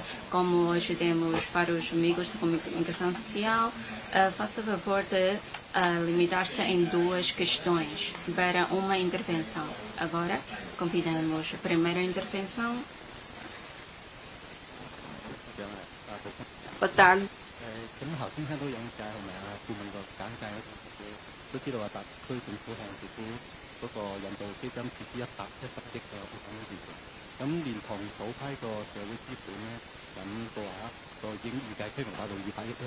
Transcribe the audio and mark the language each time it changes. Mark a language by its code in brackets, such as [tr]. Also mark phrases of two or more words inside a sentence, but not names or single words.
[pt] Como hoje temos vários amigos de comunicação social, faça favor de limitar-se em 2 questões para uma intervenção. Agora, convidamos a primeira intervenção. Boa tarde. [yue] 咁頭先聽到有解係咪啊？顧問個簡介都知道話特區政府向政府嗰個引導基金注資110億嘅撥款預算，咁連同首批個社會資本咧，咁個話個已經預計規模達到200億啦。